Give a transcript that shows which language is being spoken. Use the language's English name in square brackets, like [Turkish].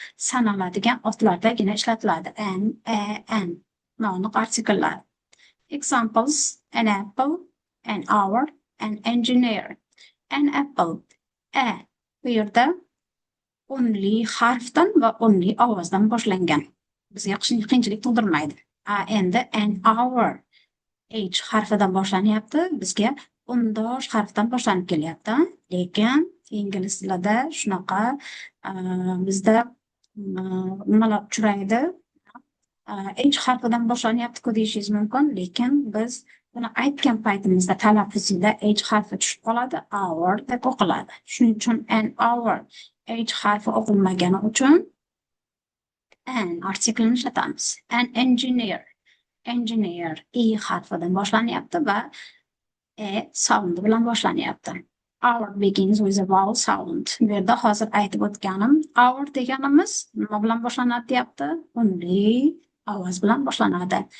[Uzbek] Sanaladigan otlardagina ishlatiladi. An, noaniq artikellar. [English] Examples: an apple, an hour, an engineer. [Uzbek] An apple. Bu yerda only harfdan va only ovozdan boshlangan. Bizga qiyinchilik tug'dirmaydi. Endi an hour. H harfidan boshlanyapti. Bizga undosh harfdan boshlanib kelyapti. Lekin ingliz tilida shunaqa bizda nimalar uchraydi. H harfidan boshlanyapti-ku deyishingiz mumkin, lekin biz buni aytgan paytimizda talaffuzida H harfi tushib qoladi, hour deb o'qiladi. Shuning uchun an hour H harfi o'qilmagani uchun an artiklini ishlatamiz. An engineer, engineer E harfidan boshlanyapti va sound bilan boshlanyapti. [English] Hour begins with a vowel sound. [Uzbek] Bu yerda hozir aytib o'tganim, hour deganimiz nima bilan boshlanadi deyapti? Unli ovoz bilan boshlanadi.